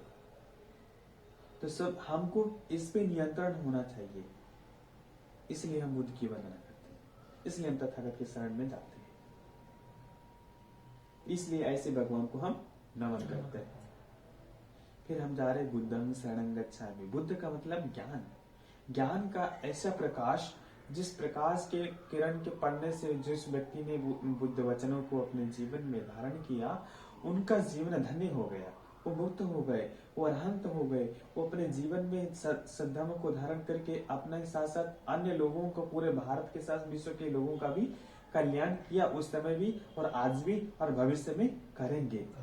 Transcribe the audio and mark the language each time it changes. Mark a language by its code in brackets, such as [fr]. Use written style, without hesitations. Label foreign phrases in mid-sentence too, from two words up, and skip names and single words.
[hi] तो सब हमको इस पे नियंत्रण होना चाहिए, इसलिए हम बुद्ध की वंदना करते हैं, इसलिए हम तथागत के शरण में जाते हैं, इसलिए ऐसे भगवान को हम नमन करते हैं। फिर हम जा रहे [pi] बुद्धं शरणं गच्छामि। [hi] बुद्ध का मतलब ज्ञान, ज्ञान का ऐसा प्रकाश, जिस प्रकाश के किरण के पड़ने से जिस व्यक्ति ने बुद्ध वचनों को अपने जीवन में धारण किया, उनका जीवन धन्य हो गया, वो मुक्त हो गए, वो अरहंत हो गए, वो अपने जीवन में सद्धर्म को धारण करके अपने साथ साथ अन्य लोगों को, पूरे भारत के साथ विश्व के लोगों का भी कल्याण किया, उस समय भी और आज भी और भविष्य में करेंगे।